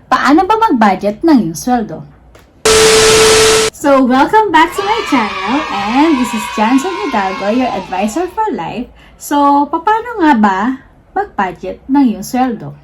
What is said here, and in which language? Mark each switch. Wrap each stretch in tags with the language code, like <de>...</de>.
<tl>Paano ba mag-budget ng iyong sweldo?</tl> <en>So, welcome back to my channel, and this is 𝐒𝐨𝐬, your advisor for life.</en> <tl>So, paano nga ba mag-budget ng iyong sweldo?</tl>